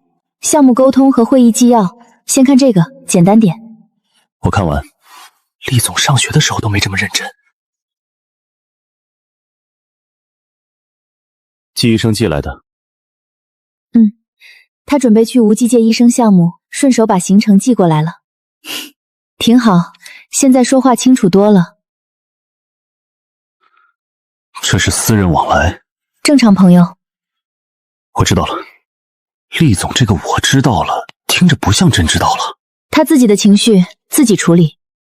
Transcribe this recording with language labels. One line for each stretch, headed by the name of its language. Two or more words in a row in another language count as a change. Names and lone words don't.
Chinese: 項目溝通和會議紀要，先看這個，簡單點。我看完。厲總上學的時候都沒這麼認真。季醫生寄來的。他準備去無際界醫生項目，順手把行程寄過來了。挺好，現在說話清楚多了。這是私人往来，正常朋友。我知道了。厉总，这个我知道了，听着不像真知道了。他自己的情緒自己處理，